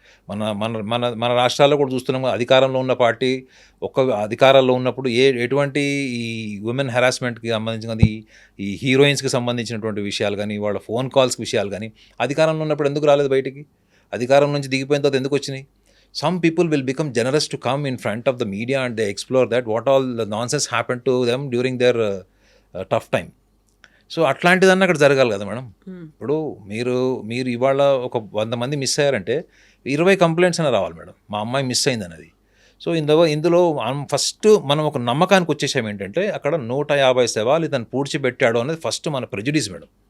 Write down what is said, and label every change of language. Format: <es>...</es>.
<te>మన మన మన మన రాష్ట్రాల్లో కూడా చూస్తున్నాం, అధికారంలో ఉన్న పార్టీ అధికారాల్లో ఉన్నప్పుడు ఎటువంటి ఈ ఉమెన్ హెరాస్మెంట్కి సంబంధించిన ఈ హీరోయిన్స్కి సంబంధించినటువంటి విషయాలు కానీ, వాళ్ళ ఫోన్ కాల్స్ విషయాలు కానీ అధికారంలో ఉన్నప్పుడు ఎందుకు రాలేదు బయటికి? అధికారం నుంచి దిగిపోయిన తర్వాత ఎందుకు వచ్చినాయి?</te> <en>Some people will become generous to come in front of the media and they explore that what all the nonsense happened to them during their tough time.</en> <te>So అట్లాంటిదన్నా అక్కడ జరగాలి కదా మేడం. ఇప్పుడు మీరు ఇవాళ ఒక 100 మంది మిస్ అయ్యారంటే 20 కంప్లైంట్స్ అయినా రావాలి మేడం, మా అమ్మాయి మిస్ అయింది అన్నది. సో ఇందులో ఫస్ట్ మనం ఒక నమ్మకానికి వచ్చేసాం ఏంటంటే అక్కడ 150 శవాలు ఇతను పూడ్చిపెట్టాడు అనేది ఫస్ట్ మన ప్రెజుడిస్ మేడం.</te>